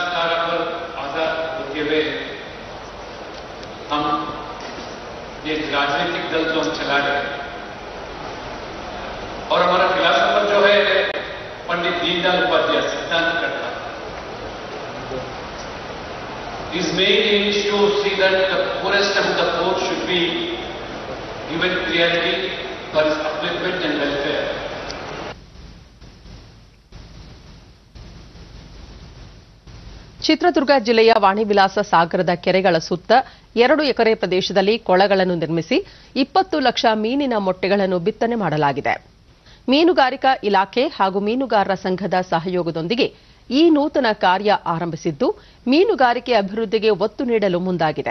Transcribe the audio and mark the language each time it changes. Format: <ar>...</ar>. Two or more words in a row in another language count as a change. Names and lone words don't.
<hi>राजनीतिक दल जो हम चला रहे हैं और हमारा फिलॉसफर जो है पंडित दीनदयाल उपाध्याय सिद्धांत करता</hi> <en>his main aim is to see that the poorest of the poor should be given priority for his upliftment and welfare.</en> <kn>ಚಿತ್ರದುರ್ಗ ಜಿಲ್ಲೆಯ ವಾಣಿವಿಲಾಸ ಸಾಗರದ ಕೆರೆಗಳ ಸುತ್ತ 2 ಎಕರೆ ಪ್ರದೇಶದಲ್ಲಿ ಕೊಳಗಳನ್ನು ನಿರ್ಮಿಸಿ 20 ಲಕ್ಷ ಮೀನಿನ ಮೊಟ್ಟೆಗಳನ್ನು ಬಿತ್ತನೆ ಮಾಡಲಾಗಿದೆ. ಮೀನುಗಾರಿಕಾ ಇಲಾಖೆ ಹಾಗೂ ಮೀನುಗಾರರ ಸಂಘದ ಸಹಯೋಗದೊಂದಿಗೆ ಈ ನೂತನ ಕಾರ್ಯ ಆರಂಭಿಸಿದ್ದು, ಮೀನುಗಾರಿಕೆ ಅಭಿವೃದ್ಧಿಗೆ ಒತ್ತು ನೀಡಲು ಮುಂದಾಗಿದೆ.</kn>